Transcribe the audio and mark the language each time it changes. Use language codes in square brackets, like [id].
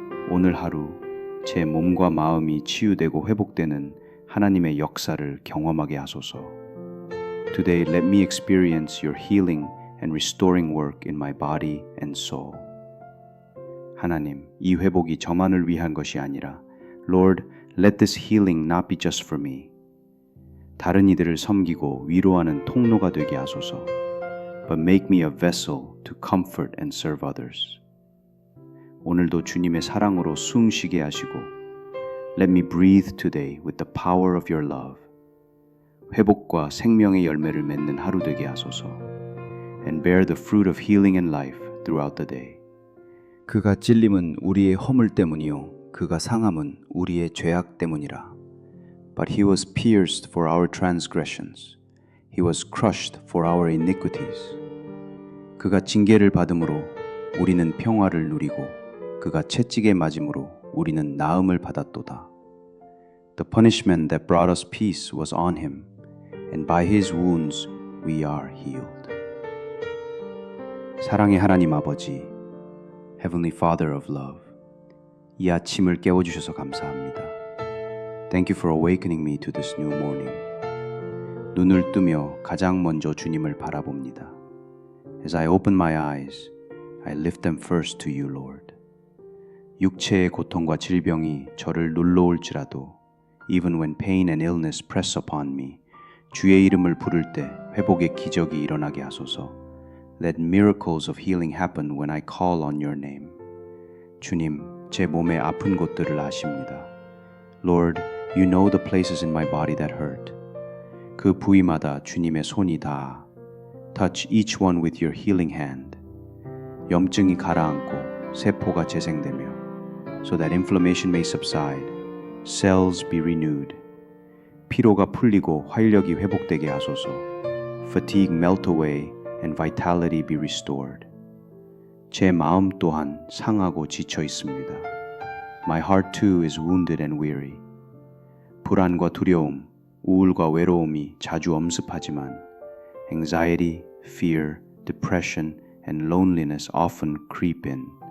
[ko] 오늘 하루 제 몸과 마음이 치유되고 회복되는 하나님의 역사를 경험하게 하소서. [en] Today let me experience your healing and restoring work in my body and soul. [ko] 하나님, 이 회복이 저만을 위한 것이 아니라 [en] Lord, let this healing not be just for me. [ko] 다른 이들을 섬기고 위로하는 통로가 되게 하소서. [en] But make me a vessel to comfort and serve others. [ko] 오늘도 주님의 사랑으로 숨 쉬게 하시고 [en] Let me breathe today with the power of your love. [ko] 회복과 생명의 열매를 맺는 하루 되게 하소서. [en] And bear the fruit of healing and life throughout the day. [ko] 그가 찔림은 우리의 허물 때문이요 그가 상함은 우리의 죄악 때문이라. [en] But he was pierced for our transgressions. He was crushed for our iniquities. [ko] 그가 징계를 받음으로 우리는 평화를 누리고 그가 채찍에 맞음으로 우리는 나음을 받았도다. [en] The punishment that brought us peace was on him, and by his wounds we are healed. [ko] 사랑의 하나님 아버지, [en] Heavenly Father of Love, [ko] 이 아침을 깨워주셔서 감사합니다. [en] Thank you for awakening me to this new morning. [ko] 눈을 뜨며 가장 먼저 주님을 바라봅니다. [en] As I open my eyes, I lift them first to you, Lord. [ko] 육체의 고통과 질병이 저를 눌러올지라도 [en] even when pain and illness press upon me, [ko] 주의 이름을 부를 때 회복의 기적이 일어나게 하소서. [en] Let miracles of healing happen when I call on your name. [ko] 주님, 제 몸의 아픈 곳들을 아십니다. [en] Lord, you know the places in my body that hurt. [ko] 그 부위마다 주님의 손이 닿아. [en] Touch each one with your healing hand. [ko] 염증이 가라앉고 세포가 재생되며 [en] so that inflammation may subside, cells be renewed. [ko] 피로가 풀리고 활력이 회복되게 하소서. [en] Fatigue melt away and vitality be restored. [ko] 제 마음 또한 상하고 지쳐 있습니다. [en] My heart too is wounded and weary. [ko] 불안과 두려움, 우울과 외로움이 자주 엄습하지만 [en] anxiety, fear, depression, and loneliness often creep in.